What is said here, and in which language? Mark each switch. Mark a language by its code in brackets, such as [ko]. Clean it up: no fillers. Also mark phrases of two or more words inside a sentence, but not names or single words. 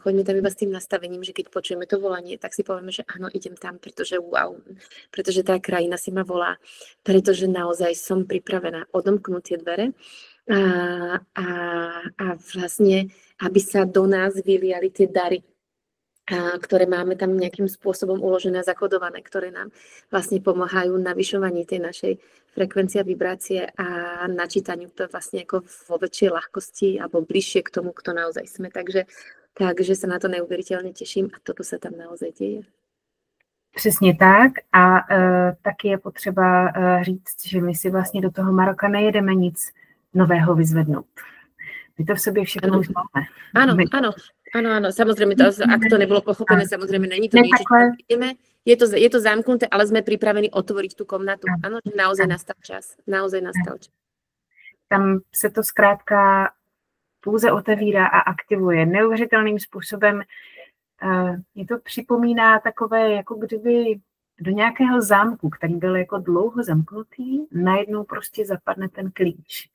[sk] Choďme tam iba s tým nastavením, že keď počujeme to volanie, tak si povieme, že áno, idem tam, pretože wow, pretože tá krajina si ma volá, pretože naozaj som pripravená odomknúť tie dvere a vlastne, aby sa do nás vyliali tie dary, ktoré máme tam nejakým spôsobom uložené a zakodované, ktoré nám vlastne pomáhajú navyšovaní tej našej frekvencie a vibrácie a načítaniu to vlastne ako vo väčšej ľahkosti alebo bližšie k tomu, kto naozaj sme. Takže sa na to neuveriteľne teším a toto sa tam naozaj deje. [cs] Přesně tak a taky je potřeba říct, že my si vlastně do toho Maroka nejedeme nic nového vyzvednout. My to v sobě všechno už máme. [sk] Áno, samozrejme, ak to nebolo pochopené, samozrejme, není to nič, ideme, je to zamknuté, ale sme pripravení otvoriť tú komnatu. Áno, naozaj nastal čas. [cs] Tam se to zkrátka pouze otevírá a aktivuje neuvěřitelným způsobem. Mě to připomíná takové, jako kdyby do nějakého zámku, který byl jako dlouho zamknutý, najednou prostě zapadne ten klíč.